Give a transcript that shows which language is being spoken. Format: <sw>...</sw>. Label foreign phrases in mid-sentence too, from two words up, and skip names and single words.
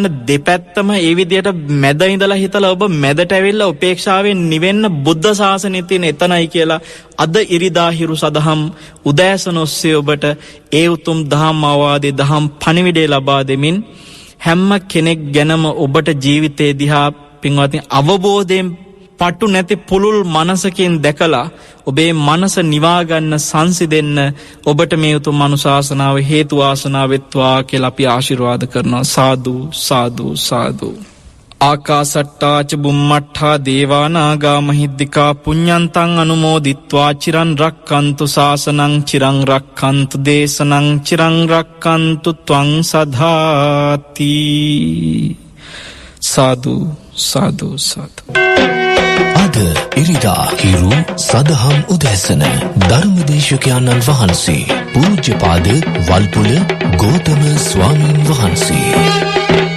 <si>දෙපැත්තම ඒ විදිහට මැද ඉඳලා හිතලා ඔබ මැදට ඇවිල්ලා උපේක්ෂාවෙන් නිවෙන්න බුද්ධ ශාසනයේ තියෙන එතනයි කියලා අද ඉරිදා හිරු සදහම් උදෑසන ඔස්සේ ඔබට ඒ උතුම් දහම් අවවාදේ දහම් පණිවිඩය ලබා දෙමින් හැම කෙනෙක් ගැනම ඔබට ජීවිතේ දිහා පින්වත්නි අවබෝධයෙන් පටු නැති පුළුල් මනසකින් දැකලා ඔබේ මනස නිවා ගන්න සංසිඳෙන්න ඔබට මේ උතුම් අනුශාසනාව හේතු වාසනා වෙත්වා කියලා අපි ආශිර්වාද කරනවා. සාදු සාදු සාදු.</si> <pi>ආකාසට්ටා ච බුම්මට්ඨා දේවා නාග මහිද්దికා පුඤ්ඤන්තං අනුමෝදිත්වා චිරන් රක්칸තු ශාසනං චිරන් රක්칸තු දේශනං චිරන් රක්칸තු ත්වං සදාති.</pi> <si>සාදු සාදු සාදු. අද ඉරිදා හිරු සදහම් උදැසන ධර්මදේශකයන්න් වහන්සේ පූජ්‍යපාද වල්පොල ගෞතම ස්වාමීන් වහන්සේ</si>